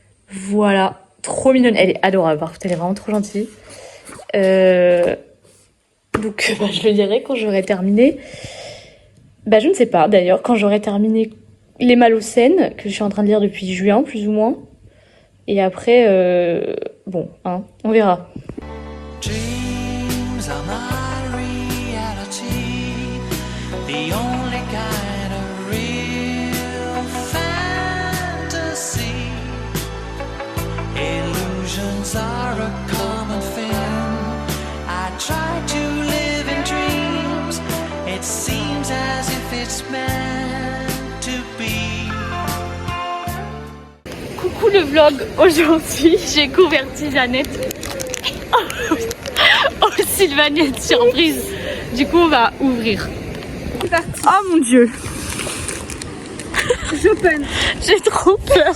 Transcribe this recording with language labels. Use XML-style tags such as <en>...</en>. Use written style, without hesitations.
<fr>Voilà, trop mignonne. Elle est adorable, par contre, elle est vraiment trop gentille. Donc bah, je le dirai quand j'aurai terminé. Bah je ne sais pas d'ailleurs, quand j'aurai terminé Les Malocènes, que je suis en train de lire depuis juin plus ou moins. Et après, bon, hein, on verra.</fr> <en>Dreams are my reality, the only kind of real fantasy. Illusions are a common thing. I try to live in dreams. It seems as if it's meant to be.</en> <fr>Coucou le vlog, aujourd'hui j'ai converti Jeannette en Sylvanette surprise. Du coup on va ouvrir. C'est parti. Oh mon dieu. Chopin. J'ai trop peur.</fr>